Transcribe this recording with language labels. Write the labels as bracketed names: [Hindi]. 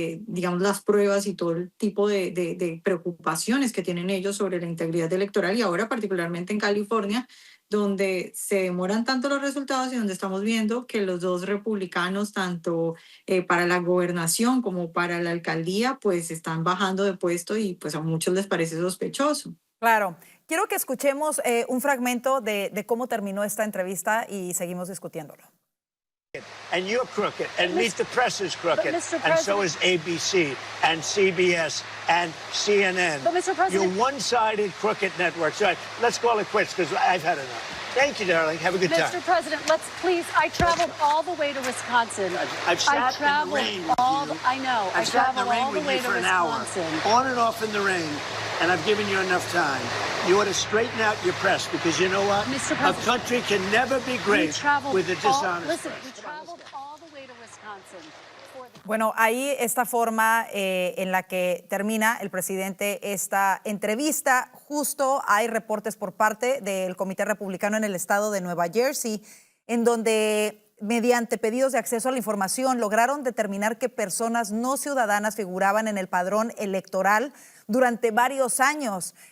[Spanish] digamos, las pruebas y todo el tipo de preocupaciones que tienen ellos sobre la integridad electoral, y ahora particularmente en California, donde se demoran tanto los resultados y donde estamos viendo que los dos republicanos, tanto para la gobernación como para la alcaldía, pues están bajando de puesto y pues a muchos les parece sospechoso. Claro. Quiero que escuchemos un fragmento de cómo terminó esta entrevista y seguimos discutiéndolo. [English] And you're crooked, and Meet the Press is crooked, and so is ABC, and CBS, and CNN. But Mr. President, you're one-sided crooked networks. All right, let's call it quits because I've had enough. Thank you, darling. Have a good time. Mr. President, let's please. I traveled all the way to Wisconsin. I've sat in the rain with you. I know. I've sat in the rain with you for an hour, on and off in the rain, and I've given you enough time. You ought to straighten out your press because you know what? Mr. A President, country can never be great with a dishonest. Listen, we traveled all the way to Wisconsin. [Spanish] Bueno, ahí esta forma en la que termina el presidente esta entrevista. Justo hay reportes por parte del Comité Republicano en el estado de Nueva Jersey, en donde mediante pedidos de acceso a la información lograron determinar que personas no ciudadanas figuraban en el padrón electoral durante varios años.